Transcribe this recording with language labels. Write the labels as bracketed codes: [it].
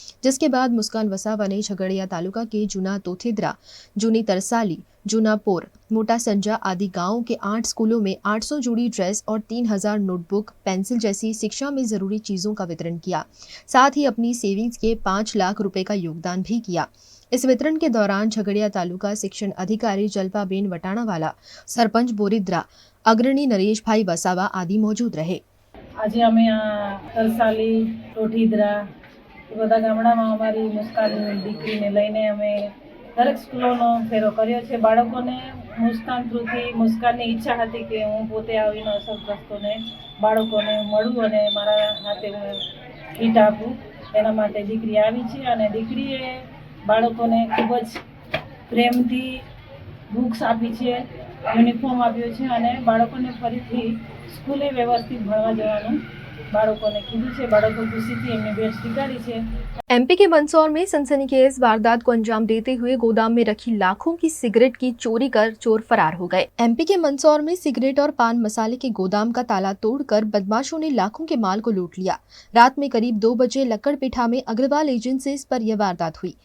[hi] जिसके बाद मुस्कान वसावा ने झगड़िया तालुका के जूना तोथेद्रा, जूनी तरसाली, जूनापोर, मोटा संजा आदि गांवों के 8 स्कूलों में 800 जोड़ी ड्रेस और 3,000 नोटबुक, पेंसिल जैसी शिक्षा में जरूरी चीजों का वितरण किया. साथ ही अपनी सेविंग्स के 5 लाख रुपए का योगदान भी किया. इस वितरण के दौरान झगड़िया तालुका शिक्षण अधिकारी जल्पाबेन वटाणावाला, सरपंच बोरिद्रा, अग्रणी नरेश भाई वसावा आदि मौजूद रहे. [gu] આજે અમે આ તરસાલી, ટોઠીદરા એ બધા ગામડામાં અમારી મુસ્કાન દીકરીને લઈને અમે દરેક સ્કૂલોનો ફેરો કર્યો છે. બાળકોને મુસ્કાન થ્રુથી મુસ્કાનની ઈચ્છા હતી કે હું પોતે આવીને અસરગ્રસ્તોને બાળકોને મળું અને મારા હાથે હું કીટ આપું. એના માટે દીકરી આવી છે અને દીકરીએ બાળકોને ખૂબ જ પ્રેમથી બુક્સ આપી છે, યુનિફોર્મ આપ્યો છે અને બાળકોને ફરીથી સ્કૂલે વ્યવસ્થિત ભણવા જવાનું બાળકોને કીધું છે. बाड़कों खुशी थी एमने भेंट स्वीकारी है। [hi] एमपी के मंदसौर में सनसनीखेज वारदात को अंजाम देते हुए गोदाम में रखी लाखों की सिगरेट की चोरी कर चोर फरार हो गए। एमपी के मंदसौर में सिगरेट और पान मसाले के गोदाम का ताला तोड़कर बदमाशों ने लाखों के माल को लूट लिया। रात में करीब 2 बजे लक्कड़पेठा में अग्रवाल एजेंसीज पर यह वारदात हुई।